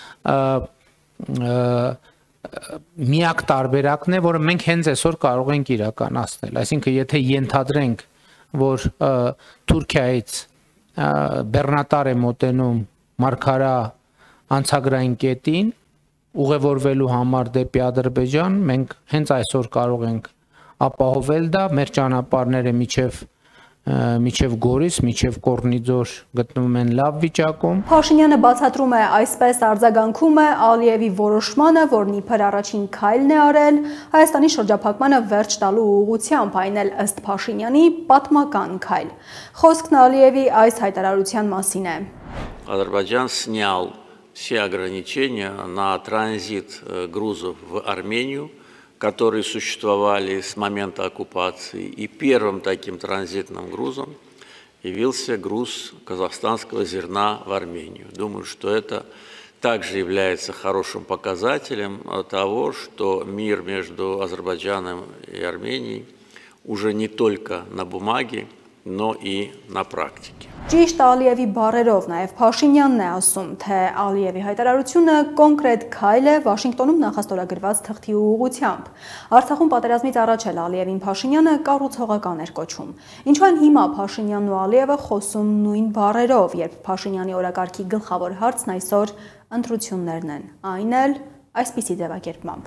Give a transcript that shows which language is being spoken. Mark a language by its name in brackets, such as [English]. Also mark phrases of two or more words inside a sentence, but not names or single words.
[Armenian] միակ տարբերակն է, որը մենք հենց այսօր կարող ենք իրականացնել, այսինքն եթե ենթադրենք, որ Թուրքիայից բեռնատար է մոտենում Մարգարա անցագրային կետին ուղևորվելու համար դեպի Ադրբեջան, մենք հենց այսօր կարող ենք ապահովել դա, մեր ճանապարհները միջև Գորիս, միջև Կորնիձոր գտնվում են լավ վիճակում։ Փաշինյանը բացատրում է այսպես արձագանքում է Ալիևի որոշմանը, որն իբր առաջին քայլն է արել Հայաստանի շրջափակմանը վերջ տալու ուղղությամբ, այն էլ ըստ Փաշինյանի պատմական քայլ։ Խոսքն Ալիևի այս հայտարարության մասին է։ [Russian] Азербайджан снял все ограничения на транзит грузов в Армению, которые существовали с момента оккупации, и первым таким транзитным грузом явился груз казахстанского зерна в Армению. Думаю, что это также является хорошим показателем того, что мир между Азербайджаном и Арменией уже не только на бумаге, но и на практике. [Armenian] Ճիշտ Ալիևի բառերով նաև Փաշինյանն է ասում, թե Ալիևի հայտարարությունը կոնկրետ քայլ է Վաշինգտոնում նախաստորագրված թղթի ուղղությամբ։ Արցախում պատերազմից առաջ էլ Ալիևին Փաշինյանը կառուցողական էր կոչում։ Ինչու են հիմա Փաշինյանն ու Ալիևը խոսում նույն բառերով, երբ Փաշինյանի օրակարգի գլխավոր հարցն այսօր ընտրություններն են, այն էլ այսպիսի ձևակերպմամբ։